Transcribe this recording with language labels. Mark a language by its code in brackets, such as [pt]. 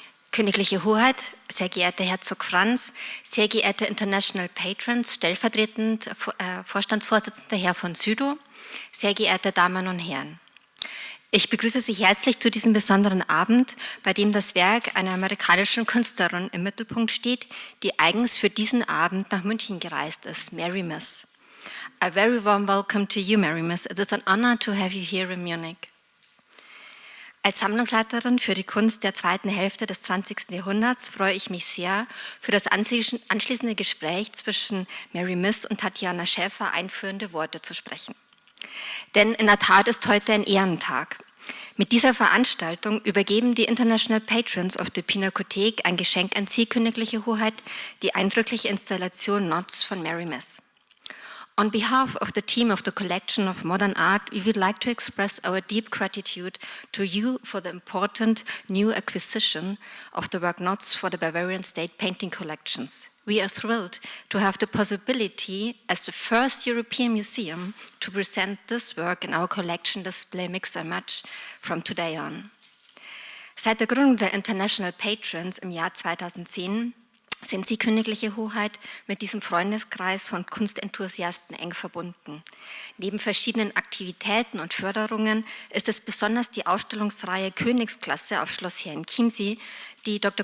[de] Königliche Hoheit, sehr geehrter Herzog Franz, sehr geehrte International Patrons, stellvertretend Vorstandsvorsitzender Herr von Südow, sehr geehrte Damen und Herren. Ich begrüße Sie herzlich zu diesem besonderen Abend, bei dem das Werk einer amerikanischen Künstlerin im Mittelpunkt steht, die eigens für diesen Abend nach München gereist ist, Mary Miss. [en] A very warm welcome to you, Mary Miss. It is an honor to have you here in Munich. [de] Als Sammlungsleiterin für die Kunst der zweiten Hälfte des 20. Jahrhunderts freue ich mich sehr, für das anschließende Gespräch zwischen Mary Miss und Tatjana Schaefer einführende Worte zu sprechen. Denn in der Tat ist heute ein Ehrentag. Mit dieser Veranstaltung übergeben die International Patrons of the Pinakothek ein Geschenk an Sie, Königliche Hoheit, die eindrückliche Installation Notes von Mary Miss. [en] On behalf of the team of the Collection of Modern Art, we would like to express our deep gratitude to you for the important new acquisition of the work Notes for the Bavarian State Painting Collections. We are thrilled to have the possibility, as the first European museum, to present this work in our collection display Mix and Match from today on. [de] Seit der Gründung der International Patrons im Jahr 2010 sind Sie, Königliche Hoheit, mit diesem Freundeskreis von Kunstenthusiasten eng verbunden. Neben verschiedenen Aktivitäten und Förderungen ist es besonders die Ausstellungsreihe Königsklasse auf Schloss Herrenchiemsee, die Dr.